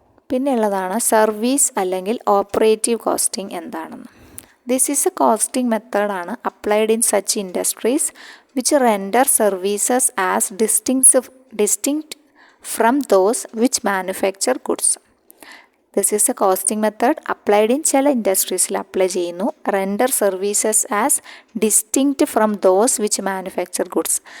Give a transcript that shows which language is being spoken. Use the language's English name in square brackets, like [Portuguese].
[Malayalam] പിന്നെയുള്ളതാണ് service അല്ലെങ്കിൽ operative costing എന്താണെന്ന്. [English] This is a costing മെത്തേഡാണ് applied in such industries which render services as distinct from those which manufacture goods. This is a costing method applied in [Malayalam] ചില ഇൻഡസ്ട്രീസിൽ apply ചെയ്യുന്നു. [English] Render services as distinct from those which manufacture goods.